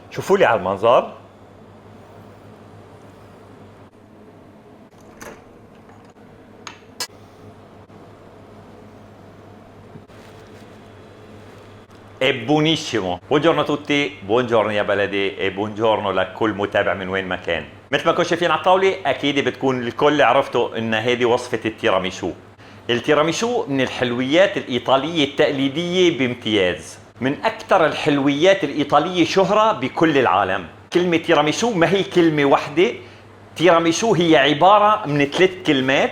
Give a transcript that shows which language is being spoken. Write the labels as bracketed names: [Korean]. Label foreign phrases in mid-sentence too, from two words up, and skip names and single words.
[Arabic] شوفوا لي على المنظر. [Italian] È buonissimo. Buongiorno a tutti, buongiorno [Arabic] يا بلدي [Italian] e buongiorno [Arabic] لكل متابع من وين ما كان. مثل ما كنتم شايفين على الطاولة أكيد بتكون الكل عرفتوا إن هذه وصفة التيراميسو. التيراميسو من الحلويات الإيطالية التقليدية بامتياز. من أكثر الحلويات الإيطالية شهرة بكل العالم. كلمة تيراميسو ما هي كلمة واحدة. تيراميسو هي عبارة من 3 كلمات.